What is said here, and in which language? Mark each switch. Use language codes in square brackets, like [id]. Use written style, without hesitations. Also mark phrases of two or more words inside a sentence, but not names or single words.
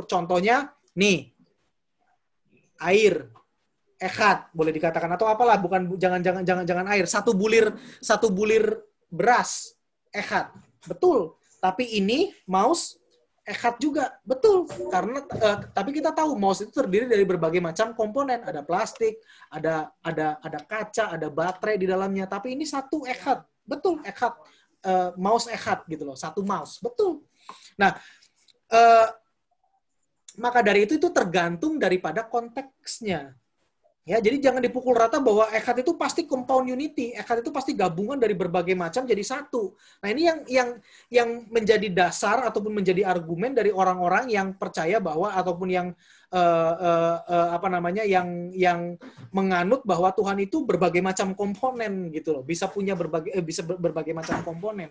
[id] Contohnya nih, air, echad boleh dikatakan, atau apalah, bukan, jangan air, satu bulir beras, echad, betul. Tapi ini mouse echad juga, betul. Karena tapi kita tahu mouse itu terdiri dari berbagai macam komponen, ada plastik, ada kaca, ada baterai di dalamnya. Tapi ini satu echad, betul, echad. Mouse echad gitu loh, satu mouse, betul. Nah, maka dari itu tergantung daripada konteksnya. Ya, jadi jangan dipukul rata bahwa echad itu pasti [en] compound unity, [id] echad itu pasti gabungan dari berbagai macam jadi satu. Nah, ini yang menjadi dasar ataupun menjadi argumen dari orang-orang yang percaya bahwa ataupun yang yang menganut bahwa Tuhan itu berbagai macam komponen gitu loh, bisa punya berbagai macam komponen.